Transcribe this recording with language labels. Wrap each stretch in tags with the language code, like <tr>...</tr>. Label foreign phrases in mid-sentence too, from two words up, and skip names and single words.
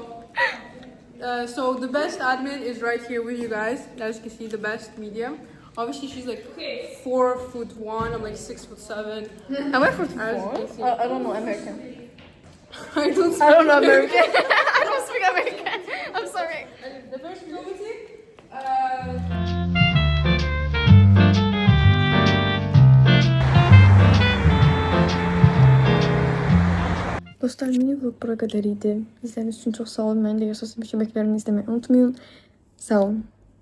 <en>So the best admin is right here with you guys. As you can see, the best medium. Obviously, she's like 4'1". I'm like 6'7". Am I 44? As you can see. I don't know American. I don't. I don't know American. I don't speak American. I'm sorry. The first ability.</en> <az>Dostlar, mini vlog bura qədər idi.</az> <tr>İzlediğiniz için çok sağ olun. Beni de Yasos'un bir köpeklerini izlemeyi unutmayın.</tr> <az>Sağ olun.</az>